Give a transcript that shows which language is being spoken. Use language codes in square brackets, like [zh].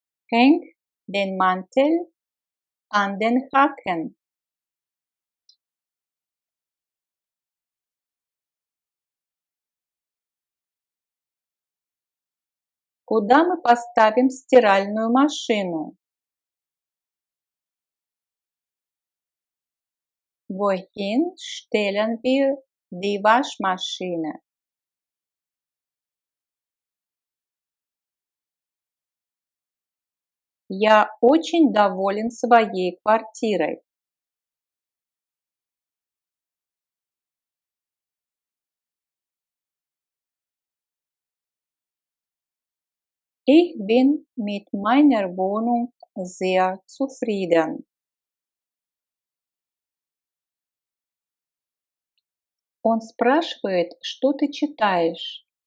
[de] Häng den Mantel an den Haken. [ru] Куда мы поставим стиральную машину? [de] Wohin stellen wir die Waschmaschine? [ru] Я очень доволен своей квартирой. [de] Ich bin mit meiner Wohnung sehr zufrieden. [ru] Он спрашивает, что ты читаешь.